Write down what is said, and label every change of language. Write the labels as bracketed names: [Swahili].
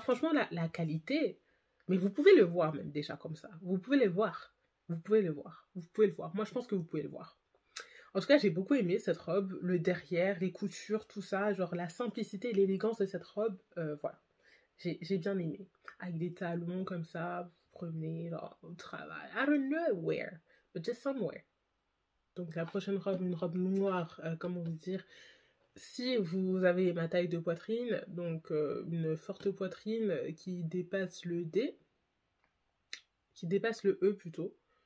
[French] Franchement, la qualité, mais vous pouvez le voir même déjà comme ça. Vous pouvez le voir. Vous pouvez le voir. Vous pouvez le voir. Moi, je pense que vous pouvez le voir. En tout cas, j'ai beaucoup aimé cette robe. Le derrière, les coutures, tout ça. Genre la simplicité et l'élégance de cette robe. Voilà. J'ai bien aimé. Avec des talons comme ça, vous promenez genre, au travail. [English] I don't know where, but just somewhere. [French] Donc la prochaine robe, une robe noire, comment vous dire, si vous avez ma taille de poitrine, donc une forte poitrine qui dépasse le D, qui dépasse le E plutôt.